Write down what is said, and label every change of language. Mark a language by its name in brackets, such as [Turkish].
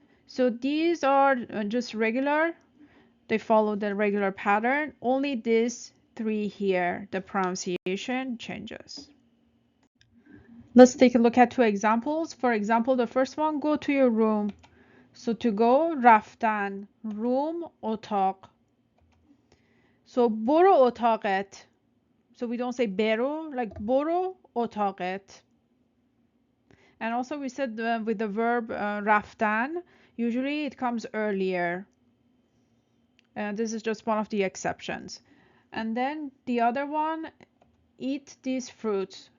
[English] So these are just regular. They follow the regular pattern. Only these three here, the pronunciation changes. Let's take a look at two examples. For example, the first one, go to your room. So to go, رفتن. Room, اتاق. [Persian] So برو اتاقت. [English] So we don't say برو, like [Persian] برو اتاقت. [English] And also we said with the verb رفتن, usually it comes earlier. This is just one of the exceptions. And then the other one, eat these fruits.